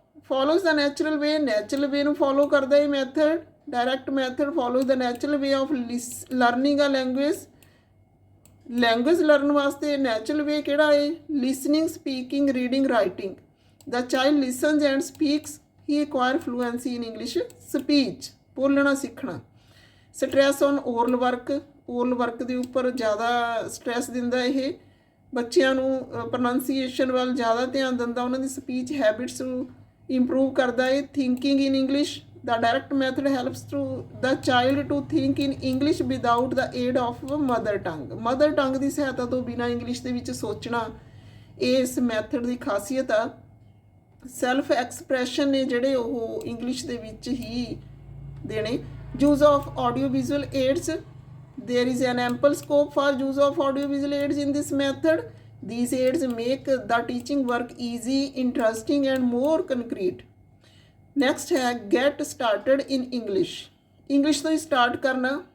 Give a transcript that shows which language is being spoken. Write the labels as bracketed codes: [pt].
[en] Follows the natural way [pa] ਨੂੰ follow ਕਰਦਾ ਇਹ method. [en] Direct method follows the natural way of learning a language। Language learn ਵਾਸਤੇ natural way ਕਿਹੜਾ ਹੈ? Listening, speaking, reading, writing. The child listens and speaks, he acquire fluency in English speech, [pa] ਬੋਲਣਾ ਸਿੱਖਣਾ। Stress on oral work ਦੇ ਉੱਪਰ ਜ਼ਿਆਦਾ stress ਦਿੰਦਾ ਇਹ, ਬੱਚਿਆਂ ਨੂੰ ਪ੍ਰੋਨਾਂਸੀਏਸ਼ਨ ਵੱਲ ਜ਼ਿਆਦਾ ਧਿਆਨ ਦਿੰਦਾ, ਉਹਨਾਂ ਦੀ ਸਪੀਚ ਹੈਬਿਟਸ ਨੂੰ ਇੰਪਰੂਵ ਕਰਦਾ ਹੈ। [en] thinking in English, the direct method helps to the child to think in English without the aid of mother tongue [pa] ਦੀ ਸਹਾਇਤਾ ਤੋਂ ਬਿਨਾਂ ਇੰਗਲਿਸ਼ ਦੇ ਵਿੱਚ ਸੋਚਣਾ, ਇਹ ਇਸ ਮੈਥਡ ਦੀ ਖਾਸੀਅਤ ਆ। ਸੈਲਫ ਐਕਸਪ੍ਰੈਸ਼ਨ ਨੇ ਜਿਹੜੇ ਉਹ ਇੰਗਲਿਸ਼ ਦੇ ਵਿੱਚ ਹੀ ਦੇਣੇ। [en] Use of audio visual aids, there is an ample scope for use of audiovisual aids in this method. These aids make the teaching work easy, interesting and more concrete. Next है get started in English. [pa] English ਤੋਂ start ਕਰਨਾ।